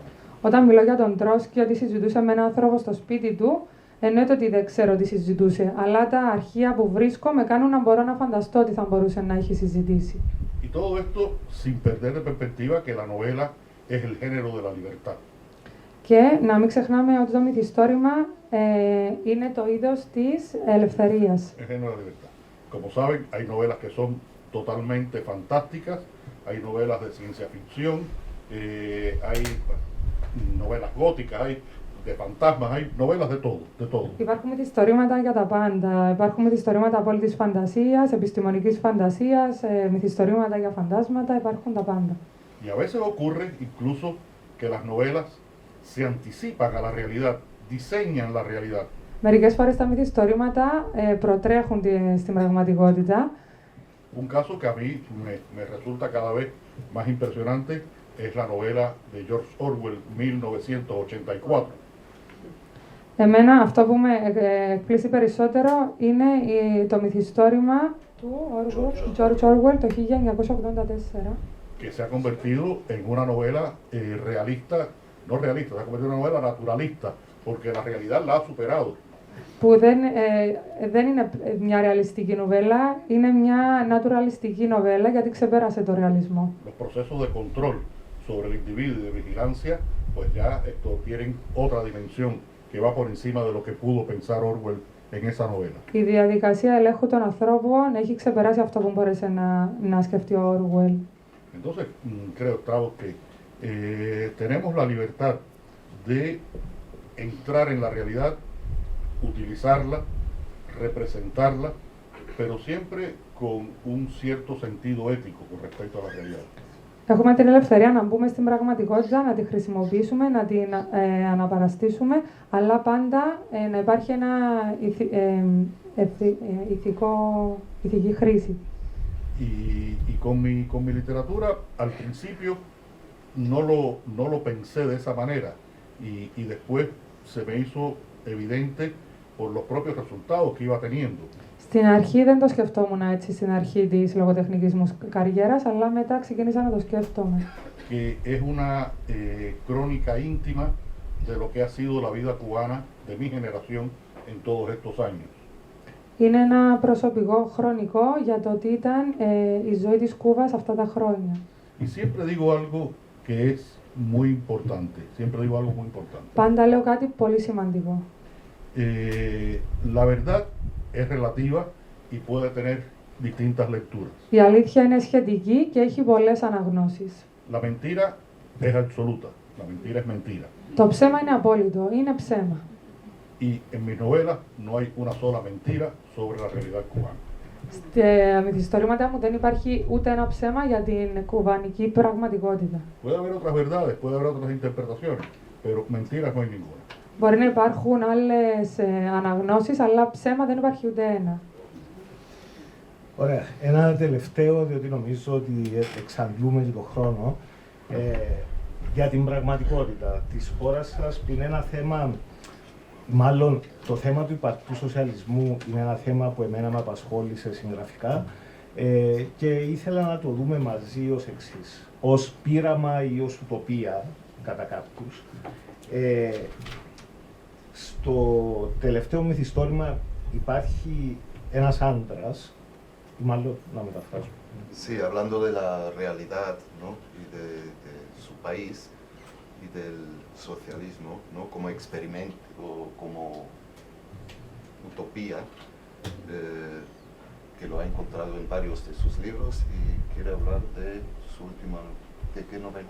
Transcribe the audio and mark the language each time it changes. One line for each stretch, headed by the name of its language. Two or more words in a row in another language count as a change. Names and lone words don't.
Greek: Όταν μιλώ για τον Τρότσκι ότι συζητούσε με έναν άνθρωπο στο σπίτι του, εννοείται ότι δεν ξέρω τι συζητούσε, αλλά τα αρχεία που βρίσκω με κάνουν να μπορώ να φανταστώ τι θα μπορούσε να έχει συζητήσει.
Spanish: Y todo esto sin perder de perspectiva que la novela es el género de la libertad.
Greek: Και να μην ξεχνάμε ότι το μυθιστόρημα είναι το είδος της ελευθερίας.
Spanish: El género de la libertad. Como saben, hay novelas que son totalmente fantásticas, hay novelas de ciencia ficción, hay novelas góticas, hay de fantasmas, hay novelas de todo, de todo.
Greek: Υπάρχουν μυθιστορήματα για τα πάντα. Υπάρχουν μυθιστορήματα απόλυτης φαντασίας, επιστημονικής φαντασίας, μυθιστορήματα για φαντάσματα, υπάρχουν τα πάντα.
Spanish: Y a veces ocurre incluso que las novelas se anticipan a la realidad, diseñan la realidad.
Greek: Μερικές φορές τα μυθιστορήματα προτρέχουν στην πραγματικότητα.
Spanish: Un caso que a mí me resulta cada vez más impresionante es la novela de George Orwell, 1984.
Greek: Εμένα αυτό που με εκπλήσει περισσότερο είναι το μυθιστόρημα του George Orwell το 1984.
Spanish: Que se ha convertido en una novela realista, no realista, se ha convertido en una novela naturalista, porque la realidad la ha superado.
Greek: Που δεν είναι μια ρεαλιστική νοβέλα, είναι μια naturalιστική νοβέλα γιατί ξεπέρασε το ρεαλισμό.
Spanish: Los procesos de control sobre el individuo y de vigilancia, pues ya esto tienen otra dimensión que va por encima de lo que pudo pensar Orwell en esa novela.
Greek: Η διαδικασία ελέγχου των ανθρώπων έχει ξεπεράσει αυτό που μπόρεσε να σκεφτεί ο Orwell.
Spanish: Entonces, creo, Strauss, que tenemos la libertad de entrar en la realidad, utilizarla, representarla, pero siempre con un cierto sentido ético con respecto a la realidad.
Greek: Έχουμε την ελευθερία να μπούμε στην πραγματικότητα, να τη χρησιμοποιήσουμε, να την αναπαραστήσουμε, αλλά πάντα να υπάρχει ένα ηθική χρήση.
Spanish: Y con mi literatura, al principio no lo pensé de esa manera y después se me hizo evidente por los propios resultados que iba teniendo.
Greek: Στην αρχή δεν το σκεφτόμουν έτσι, στην αρχή της λογοτεχνικής μου καριέρας, αλλά μετά ξεκίνησα να το σκέφτομαι.
Spanish: Que es una crónica íntima de lo que ha sido la vida cubana de mi generación en todos estos años.
Greek: Είναι ένα προσωπικό χρονικό για το τι ήταν η ζωή της Κούβας αυτά τα χρόνια.
Spanish: Y siempre digo algo que es muy importante, siempre digo algo muy importante.
Greek: Πάντα λέω κάτι πολύ σημαντικό.
Spanish: La verdad es relativa y puede tener distintas lecturas.
Greek: Η αλήθεια είναι σχετική και έχει πολλές αναγνώσεις.
Spanish: La mentira es absoluta, la mentira es mentira.
Greek: Το ψέμα είναι απόλυτο, είναι ψέμα.
Spanish: Y en mis novelas no hay una sola mentira sobre la realidad cubana.
Greek: Στα μυθιστορήματα μου δεν υπάρχει ούτε ένα ψέμα για την κουβανική πραγματικότητα.
Spanish: Puede haber otras verdades, puede haber otras interpretaciones, pero mentiras no hay ninguna.
Greek: Μπορεί να υπάρχουν άλλες αναγνώσεις, αλλά ψέμα δεν υπάρχει ούτε ένα. Ωραία. Ένα τελευταίο, διότι νομίζω ότι εξαντλούμε και τον χρόνο, για την πραγματικότητα της χώρας σας, που είναι ένα θέμα, μάλλον το θέμα του υπαρκτού σοσιαλισμού είναι ένα θέμα που εμένα με απασχόλησε συγγραφικά και ήθελα να το δούμε μαζί ως εξής, ως πείραμα ή ως ουτοπία, κατά κάποιους. Στο τελευταίο μυθιστόρημα υπάρχει ένας άντρας, μάλλον να μεταφράσω.
Spanish: Sí, hablando de la realidad, ¿no? Y de su país y del socialismo, ¿no? Como experimento, como utopía, que lo ha encontrado en varios de sus libros y quiere hablar de su última, ¿de qué novela?